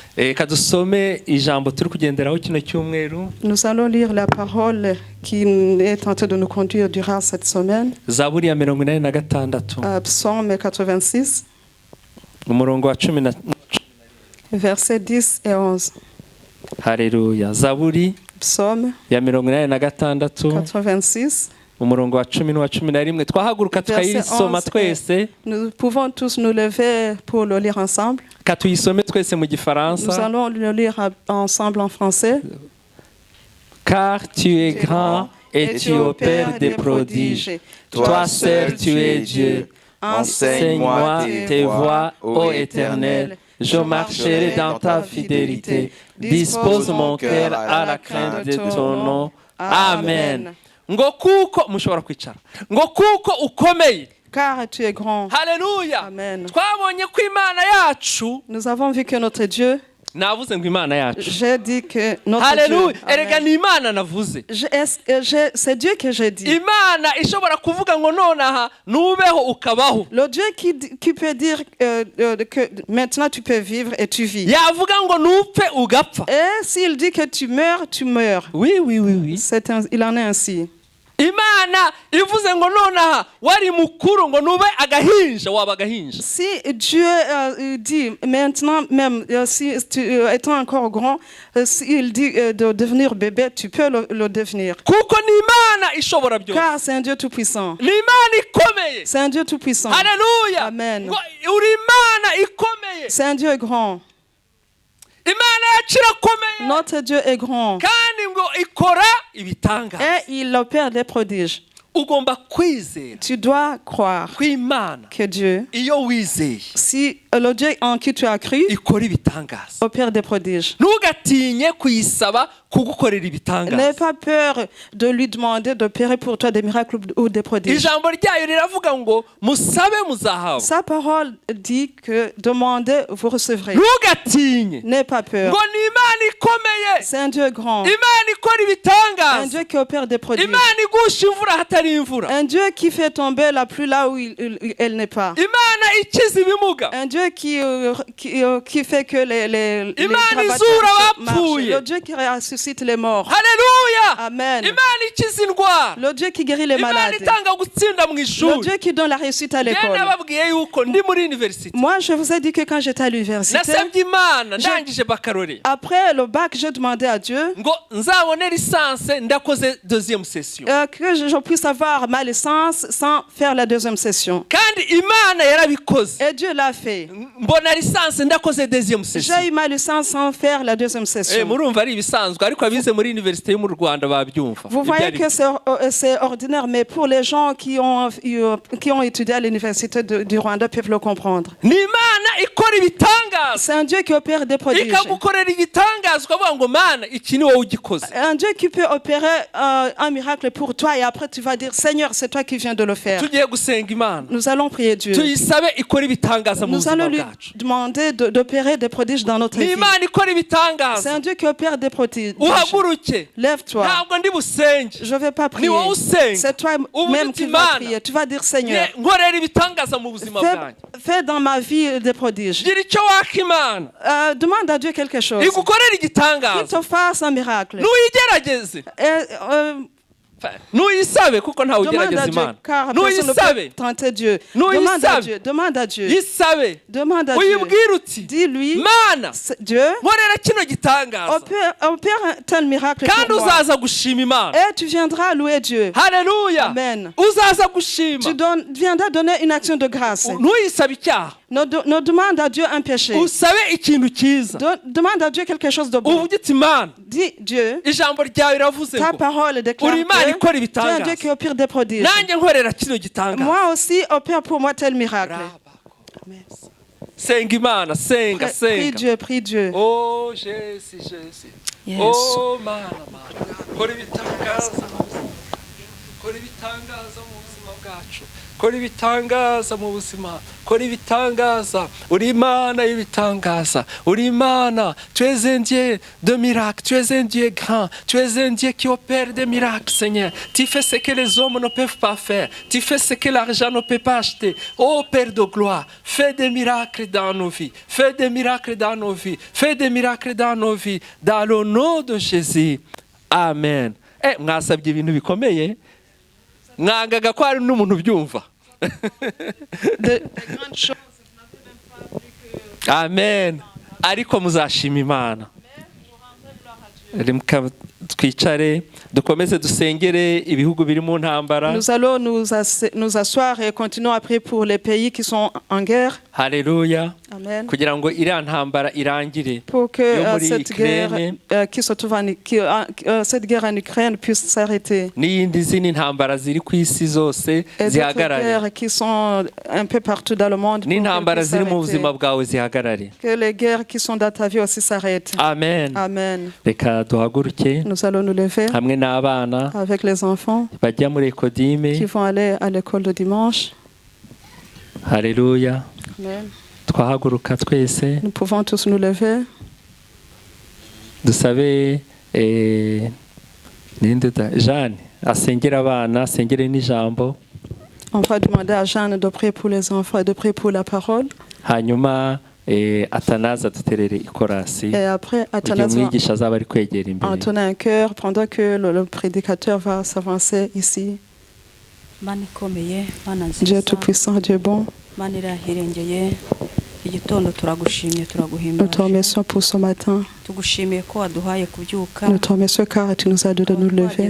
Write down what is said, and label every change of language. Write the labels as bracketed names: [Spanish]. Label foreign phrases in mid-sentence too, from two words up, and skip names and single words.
[French] Nous allons lire la parole qui est en train de nous conduire durant cette semaine. Psaume 86. Versets 10 et 11. Alléluia. [Kinyarwanda] Zaburi [French] Psaume [Kinyarwanda] ya 86 umurongo wa 10 n'uwa 11 twahaguruka tukayisoma twese. [French] Nous pouvons tous nous lever pour le lire ensemble. [Kinyarwanda] Katuyisome twese mu gifaransa. [French] Nous allons le lire ensemble en français. Car tu es grand et tu opères des prodiges. Toi seul tu es Dieu. Enseigne-moi tes voies, ô Éternel. Je marcherai dans ta fidélité. Dispose mon cœur à la crainte de ton nom. Amen. [Kinyarwanda] Ngo kuko mushobora kwicara. Ngo kuko ukomeye. [French] Car tu es grand. Alléluia. Amen. [Kinyarwanda] Twabonye ko Imana yacu. [French] Nous avons vu que notre Dieu [Kinyarwanda] navuze ngo imana yacu. [French] J'ai dit que notre [Kinyarwanda] Haleluya. [French] Dieu. [Kinyarwanda] Erega ni imana navuze. [French] C'est Dieu que j'ai dit. [Kinyarwanda] Imana ishobora kuvuga ngo nonaha nubeho ukabaho. [French] Le Dieu qui peut dire que maintenant tu peux vivre et tu vis. [Kinyarwanda] Yavuga ngo nupfe ugapfa. [French] Et s'il dit que tu meurs, tu meurs. Oui, oui, oui, oui. Il en est ainsi. [Kinyarwanda] Imana ivuze ngo nonaha wari mukuru ngo nube agahinja waba agahinja. [French] Si Dieu dit maintenant même si tu étant encore grand, s'il dit de devenir bébé, tu peux le devenir. [Kinyarwanda] Kuko ni Imana ishobora byose. [French] Car c'est un Dieu tout puissant. [Kinyarwanda] Ni Imana ikomeye. [French] C'est un Dieu tout puissant. Alléluia. Amen. [Kinyarwanda] Uri Imana ikomeye. [French] C'est un Dieu grand. [Kinyarwanda] Imana yacu irakomeye. [French] Notre Dieu est grand. [Kinyarwanda] Kandi ngo ikora ibitangaza. [French] Et il opère des prodiges. [Kinyarwanda] Ugomba kwizera. [French] Tu dois croire que Dieu, [Kinyarwanda] iyo wizeye, [French] si le Dieu en qui tu as cru, [Kinyarwanda] ikora ibitangaza, [French] opère des prodiges. [Kinyarwanda] Ntugatinye kuyisaba kugukorera ibitangaza. [French] N'aie pas peur de lui demander d'opérer pour toi des miracles ou des prodiges. [Kinyarwanda] Ijambo ryayo riravuga ngo musabe muzahabwa. [French] Sa parole dit que demandez, vous recevrez. [Kinyarwanda] Ntugatinye. [French] N'aie pas peur. [Kinyarwanda] Ngo ni Imana ikomeye. [French] C'est un Dieu grand. [Kinyarwanda] Imana ikora ibitangaza. [French] Un Dieu qui opère des prodiges. [Kinyarwanda] Imana igusha imvura hatari imvura. [French] Un Dieu qui fait tomber la pluie là où elle n'est pas. [Kinyarwanda] Imana ikiza ibimuga. [French] Un Dieu qui fait que les [Kinyarwanda] Imana izura abapfuye. [French] Le Dieu qui ressuscite les morts. Alléluia. Amen. [Kinyarwanda] Imana ikiza indwara. [French] Le Dieu qui guérit les malades. [Kinyarwanda] Imana itanga gutsinda mu ishuri. [French] Le Dieu qui donne la réussite à l'école. [Kinyarwanda] Nababwiye yuko ndi muri université. [French] Moi je vous ai dit que quand j'étais à l'université, [Kinyarwanda] nasabye Imana ndangije baccalauréat. [French] Après le bac, j'ai demandé à Dieu [Kinyarwanda] ngo nzabone licence ndakoze [French] deuxième session. Que je puisse avoir ma licence sans faire la deuxième session. [Kinyarwanda] Kandi Imana yarabikoze. [French] Et Dieu l'a fait. [Kinyarwanda] Mbona licence ndakoze [French] deuxième session. J'ai eu ma licence sans faire la deuxième session. [Kinyarwanda] Murumva ari ibisanzwe ariko abize muri université yo mu Rwanda babyumva. [French] Vous voyez que c'est ordinaire, mais pour les gens qui ont étudié à l'université du Rwanda peuvent le comprendre. [Kinyarwanda] Ni Imana ikora ibitangaza. [French] C'est un Dieu qui opère des prodiges. [Kinyarwanda] Ikagukorera igitangaza ukavuga ngo Mana iki ni wowe ugikoze. [French] Un Dieu qui peut opérer un miracle pour toi et après tu vas dire Seigneur, c'est toi qui viens de le faire. [Kinyarwanda] Tugiye gusenga Imana. [French] Nous allons prier Dieu. [Kinyarwanda] Tuyisabe ikora ibitangaza mu buzima bwacu. [French] Nous allons lui demander d'opérer des prodiges dans notre vie. [Kinyarwanda] Ni Imana ikora ibitangaza. [French] C'est un Dieu qui opère des prodiges. [Kinyarwanda] Uhaguruke. [French] Lève-toi. [Kinyarwanda] Ntabwo ndi busenge. [French] Je vais pas prier. [Kinyarwanda] Ni wowe usenga. [French] C'est toi même qui vas prier. Tu vas dire Seigneur, [Kinyarwanda] nkorera ibitangaza mu buzima bwanjye. [French] Fais dans ma vie des prodiges. [Kinyarwanda] Gira icyo waka Imana. [French] Demande à Dieu quelque chose. [Kinyarwanda] Igukorera igitangaza. [French] Qu'il te fasse un miracle. [Kinyarwanda] Nuyigerageze. Nuyisabe kuko ntawe ugerageza Imana. Nuyisabe. [French] Tenter Dieu. Demande à Dieu. [Kinyarwanda] Yisabe. [French] Demande à Dieu. [Kinyarwanda] Uyibwire uti. [French] Dis-lui. [Kinyarwanda] Mana. [French] Dieu. [Kinyarwanda] Nkorera kino gitangaza. [French] Opère un tel miracle pour moi. [Kinyarwanda] Kandi uzaza gushima Imana. [French] Et tu viendras louer Dieu. Haleluya. Amen. [Kinyarwanda] Uzaza gushima. [French] Tu viendras donner une action de grâce. [Kinyarwanda] Nuyisabe icyaha. [French] Ne demande à Dieu un péché. [Kinyarwanda] Usabe ikintu cyiza. [French] Demande à Dieu quelque chose de bon. [Kinyarwanda] Uvuge uti Mana. [French] Dis Dieu. [Kinyarwanda] Ijambo ryawe riravuze ngo. [French] Ta parole déclare. Tu es un Dieu qui opère des prodiges. [Kinyarwanda] Nanjye nkorera kino gitangaza. [French] Moi aussi opère pour moi tel miracle. [Kinyarwanda] Senga Imana, senga. [French] Prie Dieu. Oh Jésus. Yes. [Kinyarwanda] Oh Mana. Kora ibitangaza. Kora ibitangaza mu buzima bwacu. Kora ibitangaza mu buzima. Kora ibitangaza. Uri Imana y'ibitangaza. Uri Imana. [French] Tu es un Dieu de miracles. Tu es un Dieu grand. Tu es un Dieu qui opère des miracles, Seigneur. Tu fais ce que les hommes ne peuvent pas faire. Tu fais ce que l'argent ne peut pas acheter. Oh Père de gloire, fais des miracles dans nos vies. Fais des miracles dans nos vies. Fais des miracles dans nos vies. Dans le nom de Jésus. Amen. [Kinyarwanda] Mwasabye ibintu bikomeye. Mwangaga ko hari n'umuntu byumva. Amen. Ariko muzashima Imana. Twicare dukomeze dusengere ibihugu biri mu ntambara. [French] Nous allons nous asseoir et continuons à prier pour les pays qui sont en guerre. [Kinyarwanda] Haleluya. Amen. Kugira ngo iriya ntambara irangire. [French] Pour que cette guerre en Ukraine puisse s'arrêter. [Kinyarwanda] N'iyindi zindi ntambara ziri ku isi zose zihagarare. [French] Les guerres qui sont un peu partout dans le monde. [Kinyarwanda] N'intambara ziri mu buzima bwawe zihagarare. [French] Que les guerres qui sont dans ta vie aussi s'arrêtent. Amen. Amen. [Kinyarwanda] Reka duhaguruke. [French] Nous allons nous lever. [Kinyarwanda] Hamwe n'abana. [French] Avec les enfants. [Kinyarwanda] Bajya muri Ekodime. [French] Qui vont aller à l'école le dimanche. [Kinyarwanda] Haleluya. Amen. Twahaguruka twese. [French] Nous pouvons tous nous lever. [Kinyarwanda] dusabe Jeanne asengera abana asengere n'ijambo. [French] On va demander à Jeanne de prier pour les enfants et de prier pour la parole. [Kinyarwanda] Hanyuma Athanase aduterere ikorasi. [French] Et après Athanase [Kinyarwanda] umwigisha azaba ari kwegera imbere. [French] entonner un chœur pendant que le prédicateur va s'avancer ici. Dieu tout-puissant, Dieu bon. Nous te remercions pour ce matin. Nous te remercions car tu nous as donné de nous lever.